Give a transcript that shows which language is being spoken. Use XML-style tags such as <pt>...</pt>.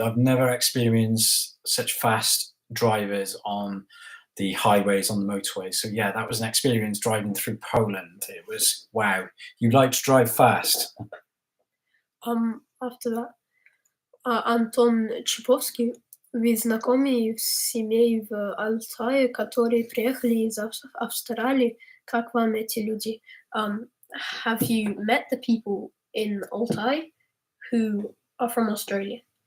<en>I've never experienced such fast drivers on the highways, on the motorways. So yeah, that was an experience driving through Poland. It was wow. You like to drive fast. After that, Антон Чиповский.</en> <ru>Вы знакомы с семьей в Алтае, которые приехали из Австралии? Как вам эти люди?</ru> <en>Have you met the people in Altai who are from Australia?</en>